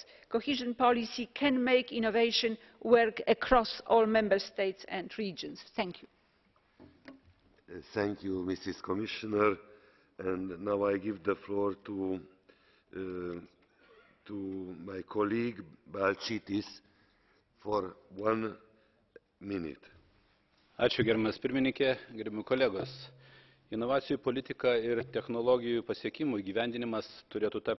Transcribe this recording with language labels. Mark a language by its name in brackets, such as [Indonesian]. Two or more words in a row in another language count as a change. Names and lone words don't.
[English] Cohesion policy can make innovation work across all member states and regions. Thank you. Thank you, Mrs. Commissioner. And now I give the floor to my colleague Balčytis for 1 minute. [Lithuanian] Ačiū, gerbiamas pirmininkė, gerbiami kolegos. Inovacijų politika ir technologijų pasiekimų įgyvendinimas turėtų tapti